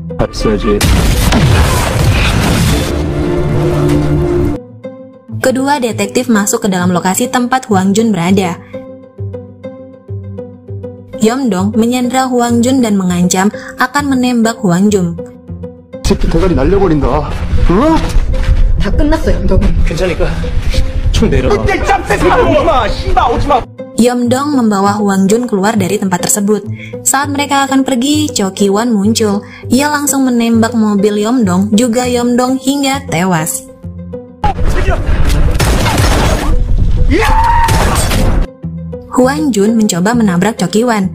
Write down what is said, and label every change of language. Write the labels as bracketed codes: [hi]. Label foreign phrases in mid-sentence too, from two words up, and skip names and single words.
[id] Kedua detektif masuk ke dalam lokasi tempat Hwang Jun berada. Yeom-dong menyandra Hwang Jun dan mengancam akan menembak Hwang Jun. [ko] 새끼 대가리 날려버린다. 어? 다 끝났어요, 너무. 괜찮으니까 총 내려놔. [id] Yeomdong membawa Hwang Jun keluar dari tempat tersebut. Saat mereka akan pergi, Cho Ki-won muncul. Ia langsung menembak mobil Yeomdong, juga Yeomdong hingga tewas. Hwang Jun mencoba menabrak Cho Ki-won.